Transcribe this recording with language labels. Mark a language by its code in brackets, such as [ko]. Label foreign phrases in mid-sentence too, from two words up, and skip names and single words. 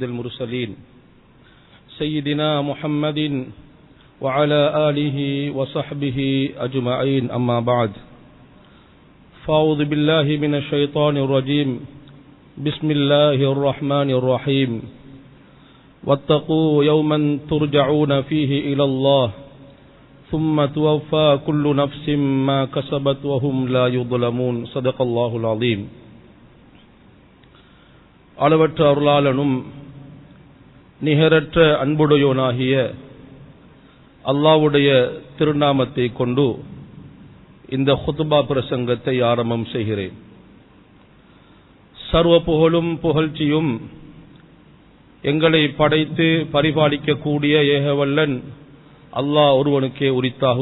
[ar] المرسلين سيدنا محمد وعلى آله وصحبه أجمعين أما بعد فأعوذ بالله من الشيطان الرجيم بسم الله الرحمن الرحيم واتقوا يوما ترجعون فيه إلى الله ثم توفى كل نفس ما كسبت وهم لا يظلمون صدق الله العظيم. [ta] அளவற்ற அருளாளனும் நிகரற்ற அன்புடையோனாகிய அல்லாஹ்வுடைய திருநாமத்தை கொண்டு இந்த குத்பா பிரசங்கத்தை ஆரம்பம் செய்கிறேன். சர்வ புகழும் புகழ்ச்சியும் எங்களை படைத்து பரிபாலிக்கக்கூடிய ஏகவல்லன் அல்லாஹ் ஒருவனுக்கே உரித்தாகு.